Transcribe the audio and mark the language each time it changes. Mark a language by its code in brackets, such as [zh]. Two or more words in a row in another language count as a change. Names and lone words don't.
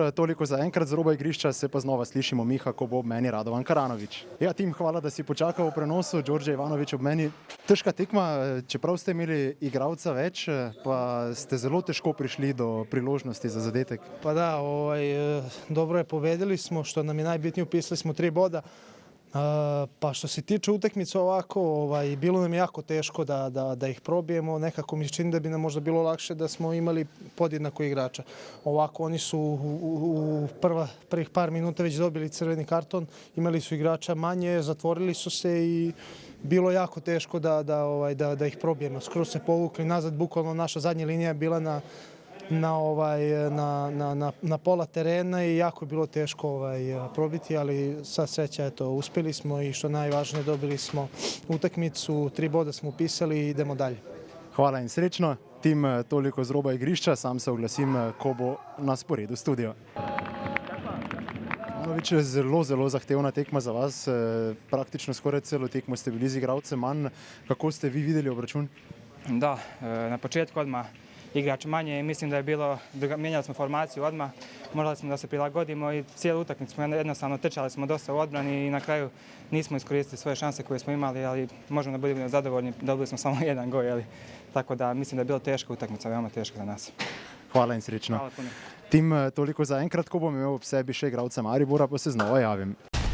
[sl] Toliko za enkrat z roba igrišča, se pa znova slišimo. Miha, ko bo ob meni Radovan Karanović. Ja, Tim, hvala, da si počakal v prenosu. Đorđe Ivanović ob meni. Težka tekma, čeprav ste imeli igralca več, pa ste zelo težko prišli do priložnosti za zadetek. [sr] Pa da, dobro je, pobedili smo, što nam je najbitnije, upisali smo 3 boda. Pa što se tiče utakmice ovako, bilo nam je jako teško da ih probijemo. Nekako mi se čini da bi nam možda bilo lakše da smo imali podjednako igrača. Ovako oni su u prvih par minuta već dobili crveni karton, imali su igrača manje, zatvorili su se i bilo jako teško da ih probijemo. Skroz se povukli nazad, bukvalno naša zadnja linija je bila na pola terena i jako je bilo teško probiti, ali sva sreća, eto, uspjeli smo i što najvažnije, dobili smo utakmicu, 3 boda smo upisali i idemo dalje. [sl] Hvala in srečno. Tim, toliko z roba igrišča, sam se oglasim, ko bo na sporedu studio. Ivanović, zelo zahtevna tekma za vas, praktično skoraj celo tekmo ste bili z igralcem manj. Kako ste vi videli obračun? [sr] Da, na početku odmah igrač manje i mislim da je bilo, mijenjali smo formaciju odmah, morali smo da se prilagodimo i cijelu utakmicu smo jednostavno trčali smo dosta u odbrani i na kraju nismo iskoristili svoje šanse koje smo imali, ali možemo da budemo zadovoljni, dobili smo samo 1 gol, tako da mislim da je bila teška utakmica, veoma teška za nas. [sl] Hvala in srečno. [sr] Hvala puno. [sl] Tim, toliko za enkrat, ko bom imel ob sebi še igralca Maribora, pa se znova javim.